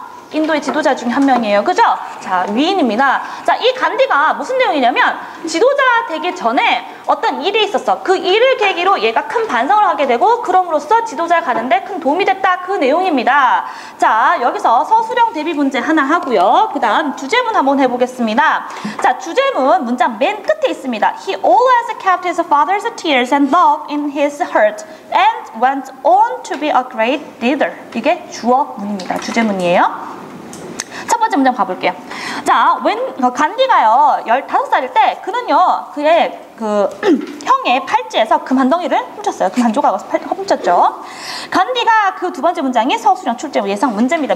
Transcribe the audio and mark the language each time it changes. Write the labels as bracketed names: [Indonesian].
[Korean] 인도의 지도자 중에 한 명이에요. 그죠? 자, 위인입니다. 자, 이 간디가 무슨 내용이냐면 지도자 되기 전에 어떤 일이 있었어. 그 일을 계기로 얘가 큰 반성을 하게 되고 그럼으로써 지도자를 가는데 큰 도움이 됐다. 그 내용입니다. 자, 여기서 서술형 대비 문제 하나 하고요. 그 다음 주제문 한번 해보겠습니다. 자, 주제문 문장 맨 끝에 있습니다. [English] He always kept his father's tears and love in his heart and went on to be a great leader. [Korean] 이게 주어문입니다. 주제문이에요. 첫 번째 문장 봐볼게요. 자, 간디가요, 15살일 때, 그는요, 그의 형의 팔찌에서 금 한 덩이를 훔쳤어요. 금 한 조각을 훔쳤죠. 간디가 그 두 번째 문장이 서술형 출제 예상 문제입니다.